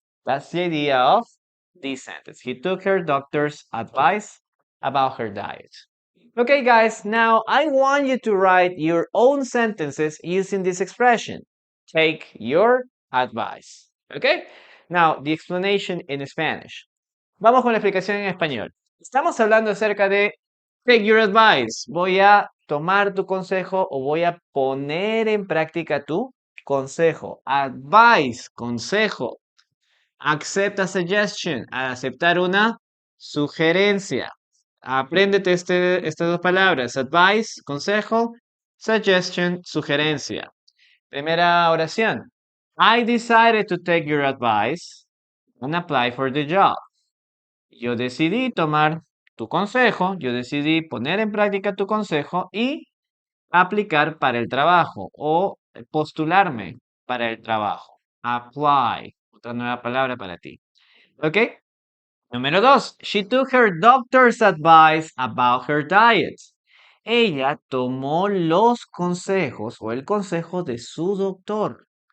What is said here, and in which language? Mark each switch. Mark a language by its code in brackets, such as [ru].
[en] That's the idea of this sentence. He took her doctor's advice about her diet. Okay, guys, now I want you to write your own sentences using this expression. Take your advice. Okay? Now, the explanation in Spanish. [es] Vamos con la explicación en español. Estamos hablando acerca de [en] take your advice. [es] Voy a tomar tu consejo o voy a poner en práctica tu consejo. Advice, consejo. [en] Accept a suggestion, [es] aceptar una sugerencia. Apréndete estas dos palabras, advice, consejo, suggestion, sugerencia. Primera oración. [en] I decided to take your advice and apply for the job. [es] Yo decidí tomar tu consejo, yo decidí poner en práctica tu consejo y aplicar para el trabajo o postularme para el trabajo. Apply, otra nueva palabra para ti. ¿Ok? Número 2. [en] She took her doctor's advice about her diet. [es] Ella tomó los consejos o el consejo de su doctor.